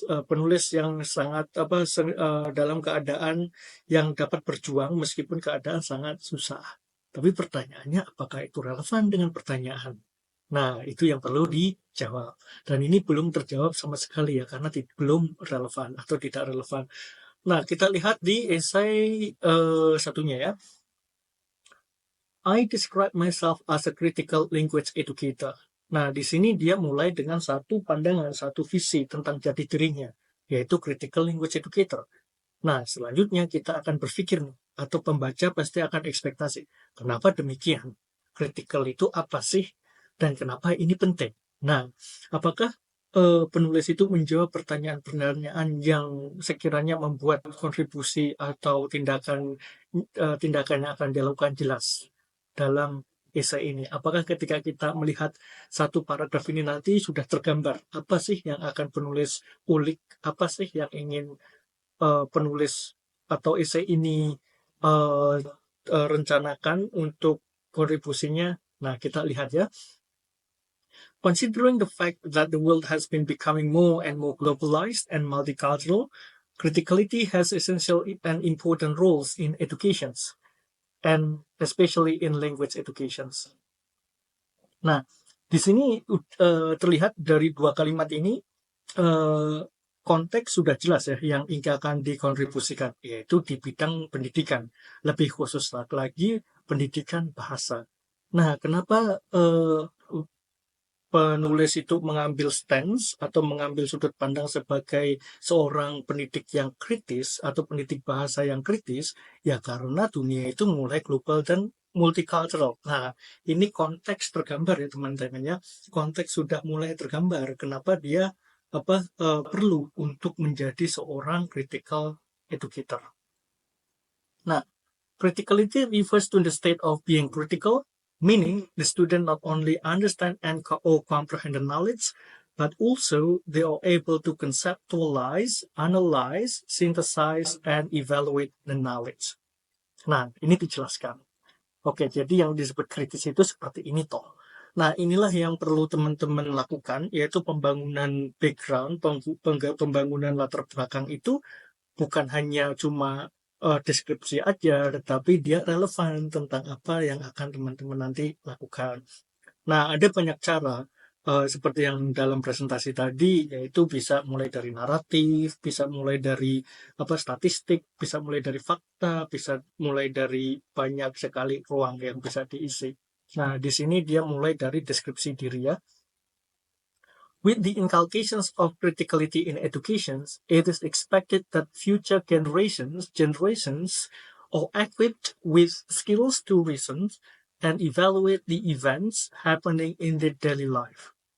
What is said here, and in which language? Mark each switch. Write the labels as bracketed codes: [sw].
[id] Penulis yang sangat dalam keadaan yang dapat berjuang meskipun keadaan sangat susah. Tapi pertanyaannya apakah itu relevan dengan pertanyaan? Nah, itu yang perlu dijawab. Dan ini belum terjawab sama sekali ya karena belum relevan atau tidak relevan. Nah, kita lihat di esai satunya ya. [en] I describe myself as a critical language educator. [id] Nah, di sini dia mulai dengan satu pandangan, satu visi tentang jati dirinya, yaitu [en] critical language educator. [id] Nah, selanjutnya kita akan berpikir nih, atau pembaca pasti akan ekspektasi. Kenapa demikian? Critical itu apa sih? Dan kenapa ini penting? Nah, apakah penulis itu menjawab pertanyaan-pertanyaan yang sekiranya membuat kontribusi atau tindakan yang akan dilakukan jelas dalam esai ini? Apakah ketika kita melihat satu paragraf ini nanti sudah tergambar apa sih yang akan penulis ulik, apa sih yang ingin penulis atau esai ini uh, rencanakan untuk kontribusinya. Nah, kita lihat ya. [en] Considering the fact that the world has been becoming more and more globalized and multicultural, criticality has essential and important roles in educations, and especially in language educations. [id] Nah, di sini terlihat dari dua kalimat ini uh, konteks sudah jelas ya yang akan dikontribusikan, yaitu di bidang pendidikan, lebih khusus lagi pendidikan bahasa. Nah, kenapa penulis itu mengambil stance atau mengambil sudut pandang sebagai seorang pendidik yang kritis atau pendidik bahasa yang kritis? Ya karena dunia itu mulai global dan multicultural. Nah, ini konteks tergambar ya teman-teman ya. Konteks sudah mulai tergambar. Kenapa dia perlu untuk menjadi seorang [en] critical educator. Nah, criticality refers to the state of being critical, meaning the student not only understand and or comprehend the knowledge, but also they are able to conceptualize, analyze, synthesize, and evaluate the knowledge. [id] Nah, ini dijelaskan. Oke, jadi yang disebut kritis itu seperti ini toh. Nah, inilah yang perlu teman-teman lakukan, yaitu pembangunan background, pembangunan latar belakang itu bukan hanya cuma deskripsi aja, tetapi dia relevan tentang apa yang akan teman-teman nanti lakukan. Nah, ada banyak cara, seperti yang dalam presentasi tadi, yaitu bisa mulai dari naratif, bisa mulai dari statistik, bisa mulai dari fakta, bisa mulai dari banyak sekali ruang yang bisa diisi. Nah, di sini dia mulai dari deskripsi diri ya. [en] With the inculcations of criticality in education, it is expected that future generations are equipped with skills to reason and evaluate the events happening in their daily life.